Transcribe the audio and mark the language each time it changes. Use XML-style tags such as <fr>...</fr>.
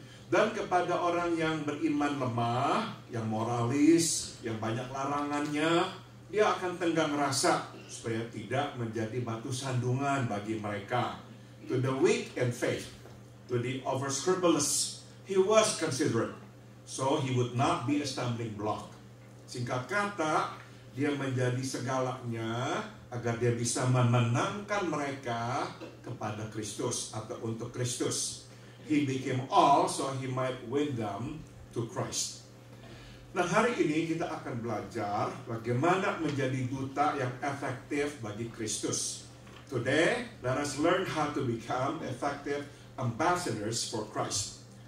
<id>Dan kepada orang yang beriman lemah, yang moralis, yang banyak larangannya, dia akan tenggang rasa supaya tidak menjadi batu sandungan bagi mereka.</id> <en>To the weak in faith, to the over-scrupulous, he was considerate, so he would not be a stumbling block.</en> <id>Singkat kata, dia menjadi segalanya agar dia bisa memenangkan mereka kepada Kristus atau untuk Kristus.</id> <en>He became all so he might win them to Christ.</en> <id>Nah, hari ini kita akan belajar bagaimana menjadi duta yang efektif bagi Kristus.</id> <en>Today, let us learn how to become effective ambassadors for Christ.</en>